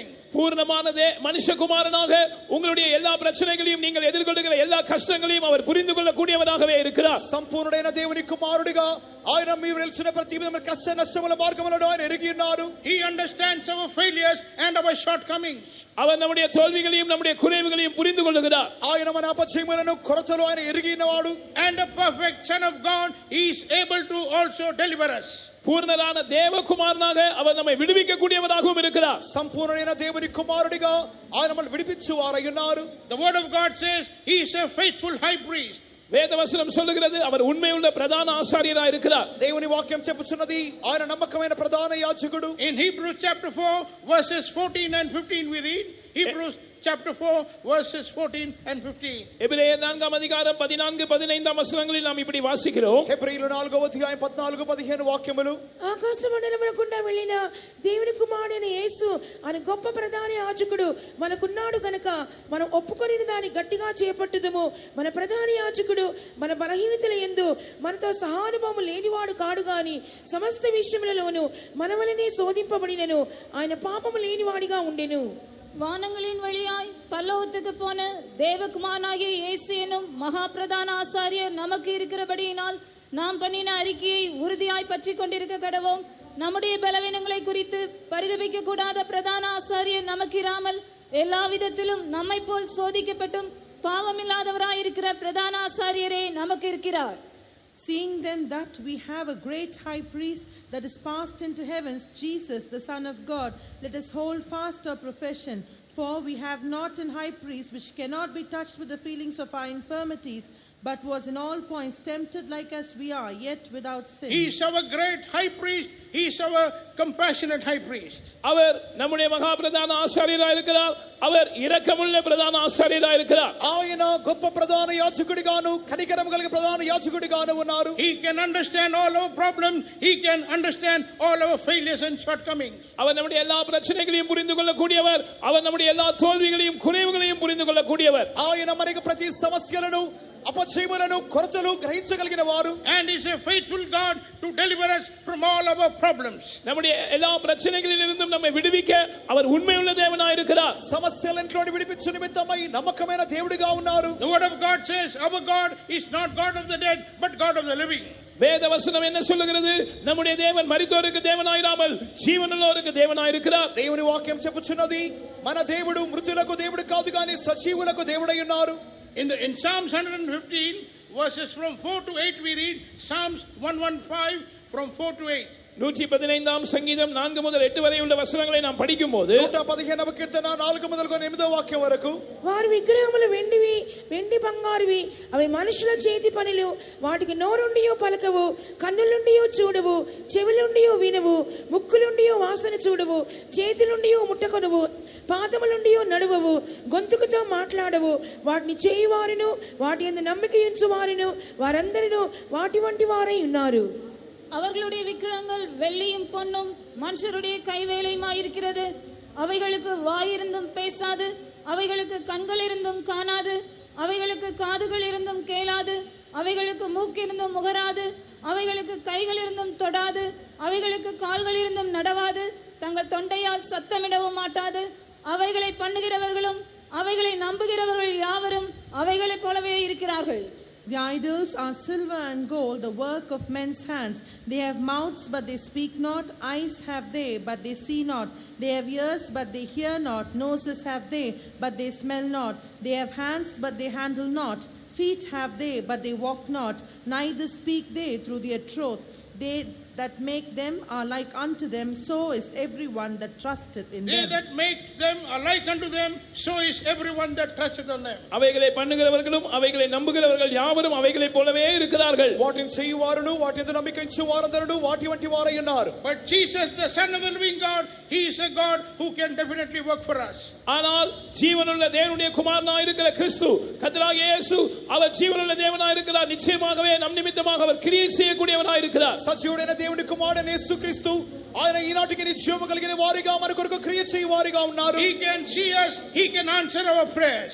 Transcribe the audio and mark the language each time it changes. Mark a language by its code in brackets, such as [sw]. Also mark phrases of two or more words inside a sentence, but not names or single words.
[ta] பூர்ணமான மனுஷகுமாரனாக உங்களுடைய எல்லா பிரச்சனைகளையும் நீங்கள் எதிர்கொள்ளுகிற எல்லா கஷ்டங்களையும் அவர் புரிந்து கொள்ளக்கூடியவராகவே இருக்கிறார். [te] సంపూర్ణుడైన దేవుని కుమారుడిగా ఆయన మీరు నిలిచిన ప్రతి విధమైన కష్ట నష్టముల మార్గములను ఆయన ఎరిగి ఉన్నారు. [en] He understands our failures and our shortcomings. [ta] அவர் நம்முடைய தோல்விகளையும் நம்முடைய குறைவுகளையும் புரிந்து கொள்ளுகிறார். [te] ఆయన మన అపజయములను కొరతలు ఆయన ఎరిగి ఉన్నవాడు. [en] And a perfect Son of God, he is able to also deliver us. [ta] பூர்ணரான தேவகுமாரனாக அவர் நம்மை விடுவிக்க கூடியவராகவும் இருக்கிறார். [te] సంపూర్ణమైన దేవుని కుమారుడిగా ఆయన మనల్ని విడిపించువారై ఉన్నారు. [en] The word of God says he is a faithful high priest. [ta] வேதவசனம் சொல்லுகிறது அவர் உண்மையுள்ள பிரதான ஆசாரியராய் இருக்கிறார். [te] దేవుని వాక్యం చెప్పుచున్నది ఆయన నమ్మకమైన ప్రధాన యాజకుడు. [en] In Hebrews chapter 4 verses 14 and 15 we read, Hebrews chapter 4 verses 14 and 15. [ta] எபிரேயர் 4ஆம் அதிகாரம் 14 15ஆம் வசனங்களில் நாம் இப்படி வாசிக்கிறோம். [te] హెబ్రీయులు 4వ అధ్యాయం 14 15 వాక్యములు. ఆకాశ మండలముల గుండా వెళ్ళిన దేవుని కుమారుడైన యేసు అనే గొప్ప ప్రధాన యాజకుడు మనకున్నాడు గనుక మనం ఒప్పుకొనిన దాన్ని గట్టిగా చేపట్టుదుము. మన ప్రధాన యాజకుడు మన బలహీనతల యందు మనతో సహానుభవము లేనివాడు కాడు గాని సమస్త విషయములలోనూ మన వలనే శోధింపబడినను ఆయన పాపము లేనివాడిగా ఉండెను. [ta] வானங்களின் வழியாய் பரலோகத்துக்கு போன தேவகுமாரனாகிய இயேசு எனும் மகா பிரதான ஆசாரியர் நமக்கு இருக்கிறபடியினால் நாம் பண்ணின அறிக்கையை உறுதியாய் பற்றி கொண்டிருக்க கடவோம். நம்முடைய பலவீனங்களை குறித்து பரிதபிக்க கூடாத பிரதான ஆசாரியர் நமக்கு இராமல் எல்லா விதத்திலும் நம்மை போல் சோதிக்கப்பட்டும் பாவமில்லாதவராயிருக்கிற பிரதான ஆசாரியரே நமக்கு இருக்கிறார். [en] Seeing then that we have a great high priest that is passed into heavens, Jesus, the Son of God, let us hold fast our profession. For we have not an high priest which cannot be touched with the feelings of our infirmities, but was in all points tempted like as we are, yet without sin. He is our great high priest. He is our compassionate high priest. [ta] அவர் நம்முடைய மகா பிரதான ஆசாரியராய் இருக்கிறார். அவர் இரக்கமுள்ள பிரதான ஆசாரியராய் இருக்கிறார். [te] ఆయన గొప్ప ప్రధాన యాజకుడిగాను కనికరము కలిగిన ప్రధాన యాజకుడిగాను ఉన్నారు. [en] He can understand all our problems. He can understand all our failures and shortcomings. [ta] அவர் நம்முடைய எல்லா பிரச்சனைகளையும் புரிந்து கொள்ளக்கூடியவர். அவர் நம்முடைய எல்லா தோல்விகளையும் குறைவுகளையும் புரிந்து கொள்ளக்கூடியவர். [te] ఆయన మనకు ప్రతి సమస్యలను అపజయములను కొరతలు గ్రహించగలిగిన వారు. [en] And is a faithful God to deliver us from all our problems. [ta] நம்முடைய எல்லா பிரச்சனைகளிலிருந்தும் நம்மை விடுவிக்க அவர் உண்மையுள்ள தேவனாய் இருக்கிறார். [te] సమస్యలన్నిటిని విడిపించు నిమిత్తమై నమ్మకమైన దేవుడిగా ఉన్నారు. [en] The word of God says our God is not God of the dead but God of the living. [ta] வேதவசனம் என்ன சொல்லுகிறது? நம்முடைய தேவன் மரித்தோருக்கு தேவனாயிராமல் ஜீவனுள்ளோருக்கு தேவனாயிருக்கிறார். [te] దేవుని వాక్యం చెప్పుచున్నది మన దేవుడు మృతులకు దేవుడు కాదు గాని సజీవులకు దేవుడై ఉన్నారు. [en] In Psalms 115 verses from 4 to 8 we read Psalms 115 from 4 to 8. [ta] 115ஆம் சங்கீதம் 4 முதல் 8 வரை உள்ள வசனங்களை நாம் படிக்கும்போது [te] 115వ కీర్తన 4 మొదలుకొని 8వ వాక్యం వరకు వారి విగ్రహములు వెండి బంగారువి అవి మనుషుల చేతి పనులు వాటికి నోరుండియో పలకవు కన్నులుండియో చూడవు చెవులుండియో వినవు ముక్కులుండియో వాసన చూడవు చేతులుండియో ముట్టకొనవు పాదములుండియో నడువవు గొంతుకుతో మాట్లాడవు వాటిని చేయువారును వాటి యందు నమ్మిక ఉంచువారును వారందరూ వాటి వంటి వారై ఉన్నారు. [ta] அவர்களுடைய விக்கிரகங்கள் வெள்ளியும் பொன்னும் மனுஷருடைய கைவேலையுமாயிருக்கிறது. அவைகளுக்கு வாயிருந்தும் பேசாது, அவைகளுக்கு கண்கள் இருந்தும் காணாது, அவைகளுக்கு காதுகள் இருந்தும் கேளாது, அவைகளுக்கு மூக்கிருந்தும் முகராது, அவைகளுக்கு கைகள் இருந்தும் தொடாது, அவைகளுக்கு கால்கள் இருந்தும் நடவாது, தங்கள் தொண்டையால் சத்தமிடவும் மாட்டாது. அவைகளை பண்ணுகிறவர்களும் அவைகளை நம்புகிறவர்கள் யாவரும் அவைகளைப் போலவே இருக்கிறார்கள். [en] The idols are silver and gold, the work of men's hands. They have mouths, but they speak not. Eyes have they, but they see not. They have ears, but they hear not. Noses have they, but they smell not. They have hands, but they handle not. Feet have they, but they walk not. Neither speak they through their truth. They that make them are like unto them, so is everyone that trusteth in They them. that make them are like unto them, so is everyone that trusteth on them. [ta] அவைகளை பண்ணுகிறவர்களும் அவைகளை நம்புகிறவர்கள் யாவரும் அவைகளைப் போலவே இருக்கிறார்கள். [te] వాటిని చేయువారును వాటి యందు నమ్మిక ఉంచు వారందరూ వాటి వంటి వారై ఉన్నారు. [en] But Jesus, the Son of the living God, He is a God who can definitely work for us. [ta] ஆனால் ஜீவனுள்ள தேவனுடைய குமாரனாய் இருக்கிற கிறிஸ்து கர்த்தராகிய இயேசு அவர் ஜீவனுள்ள தேவனாய் இருக்கிறார். நிச்சயமாகவே நம் நிமித்தமாக அவர் கிரியை செய்யக்கூடியவனாய் இருக்கிறார். [te] సజీవుడైన దేవుని కుమారుడైన యేసుక్రీస్తు ఆయన ఈనాటికి నిత్యము కలిగిన వారిగా మన కొరకు క్రియ చేయవారిగా ఉన్నారు. [en] He can see us, He can answer our prayers.